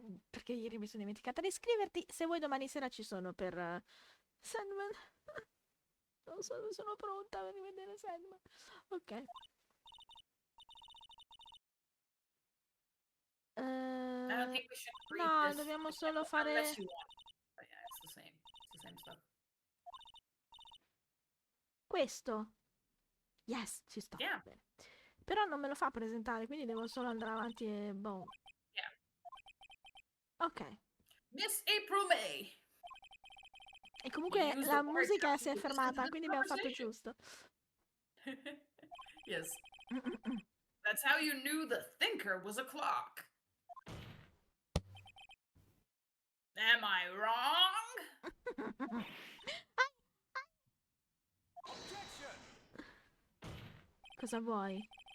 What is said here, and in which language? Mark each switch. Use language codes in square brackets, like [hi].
[it] Perché ieri mi sono dimenticata di iscriverti. Se vuoi domani sera ci sono per Sandman. Non so se sono pronta per rivedere Sandman. Ok. [en] I don't think we should read no, this [it] dobbiamo solo fare... [en] unless you want. But yeah, it's the same. It's the same stuff. [it] Questo. [en] Yes, [it] ci sto. [en] Yeah. [it] Bene. Però non me lo fa presentare, quindi devo solo andare avanti e boh. [en] Yeah. Ok. Miss April May. [it] E comunque la musica si è fermata, quindi abbiamo fatto giusto. [en] Yes. That's how you knew the thinker was a clock. Am I wrong? [it] Cosa vuoi?